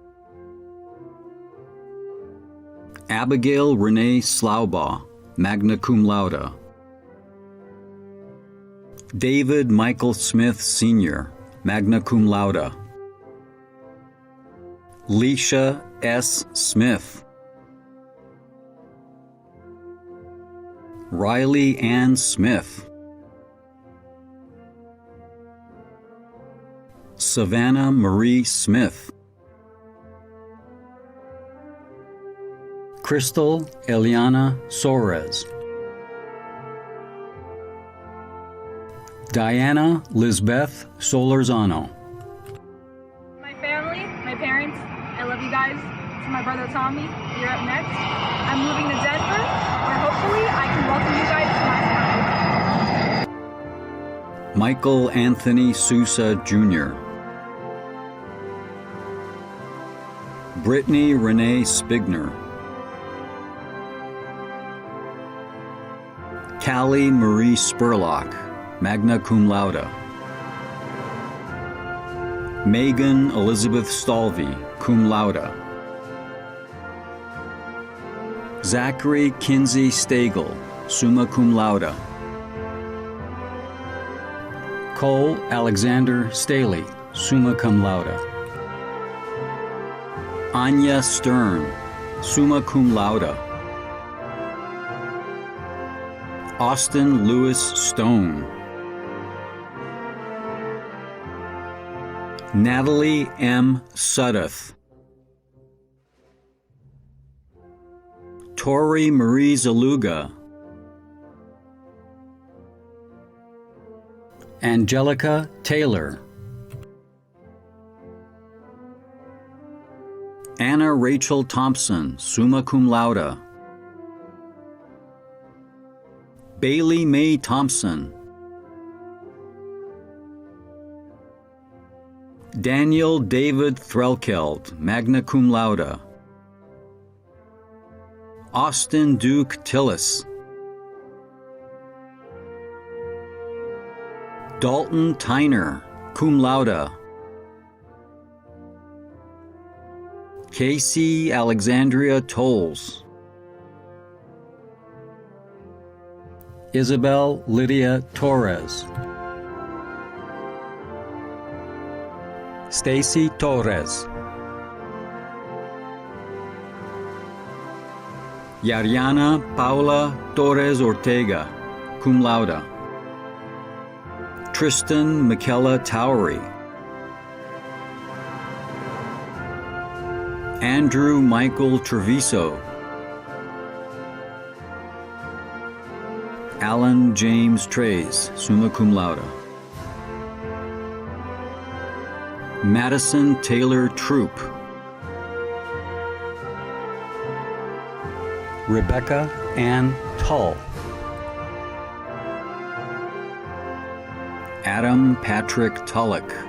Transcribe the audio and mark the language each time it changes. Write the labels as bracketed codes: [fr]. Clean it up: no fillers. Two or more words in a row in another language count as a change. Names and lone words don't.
[en] Abigail Renee Slaubaugh, [la] magna cum laude. [en] David Michael Smith Sr., [la] magna cum laude. [en] Leisha S. Smith. Riley Ann Smith. Savannah Marie Smith. Crystal Eliana Soares. Diana Lisbeth Solorzano. My family, my parents, I love you guys. To my brother Tommy, you're up next. I'm moving to Denver, where hopefully I can welcome you guys to my smile. Michael Anthony Sousa Jr. Brittany Renee Spigner. Callie Marie Spurlock, [la] magna cum laude. [en] Megan Elizabeth Stalvey, [la] cum laude. [en] Zachary Kinsey Stagel, [la] summa cum laude. [en] Cole Alexander Staley, [la] summa cum laude. [en] Anya Stern, [la] summa cum laude. [en] Austin Lewis Stone. Natalie M. Sudduth. Tori Marie Zaluga. Angelica Taylor. Anna Rachel Thompson, [la] summa cum laude. [en] Bailey Mae Thompson. Daniel David Threlkeld, [la] magna cum laude. [en] Austin Duke Tillis. Dalton Tyner, [la] cum laude. [en] Casey Alexandria Tolles. Isabel Lydia Torres. Stacy Torres. Yariana Paula Torres Ortega, [la] cum laude. [en] Tristan Michaela Towery. Andrew Michael Treviso. Alan James Trays, [la] summa cum laude. [en] Madison Taylor Troop. Rebecca Ann Tull. Adam Patrick Tullock.